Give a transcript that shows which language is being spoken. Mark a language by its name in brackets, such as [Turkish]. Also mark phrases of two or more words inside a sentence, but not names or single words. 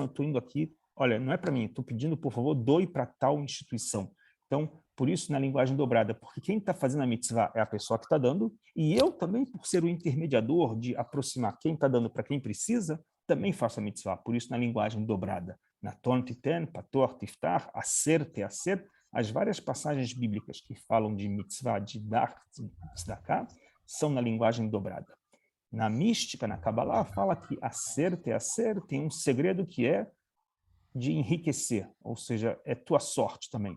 [Portuguese] Eu estou indo aqui, olha, não é para mim, estou pedindo, por favor, doe para tal instituição. Então, por isso, na linguagem dobrada, porque quem está fazendo a mitzvah é a pessoa que está dando, e eu também, por ser o intermediador de aproximar quem está dando para quem precisa, também faço a mitzvah. Por isso, na linguagem dobrada. [Hebrew] נתון תתן, פתוח תפתח, עשר תעשר, [Portuguese] as várias passagens bíblicas que falam de mitzvah, de dar tzedakah, são na linguagem dobrada. Na mística, na Kabbalah, fala que [Hebrew] עשר תעשר [Portuguese] tem um segredo que é de enriquecer, ou seja, é tua sorte também.